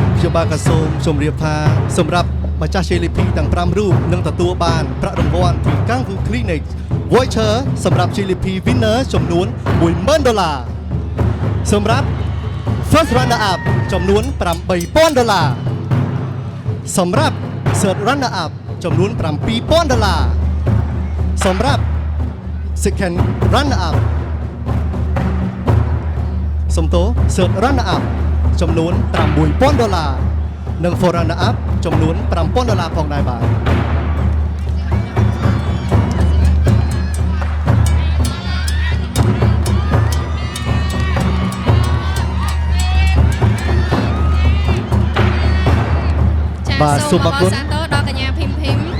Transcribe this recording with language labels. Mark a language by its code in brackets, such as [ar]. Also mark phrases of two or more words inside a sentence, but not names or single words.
[km] បាទកសូមជម្រាបថាសម្រាប់ម្ចាស់ JLP ទាំង5រូបនឹងទទួលបានប្រាក់រង្វាន់ពី Kangoo Clinic voucher សម្រាប់ JLP winner ចំនួន$10,000 សម្រាប់ [en] first runner up [km] ចំនួន$8,000 សម្រាប់ [en] third runner up [km] ចំនួន$7,000 សម្រាប់ [en] second runner up [km] សំទោ [en] third runner up [km] ចំនួន$6,000 និង [en] fourth runner up [km] ចំនួន$5,000 ផងដែរបាទ បាទសូមអរគុណសាទរដល់កញ្ញាភីមភីម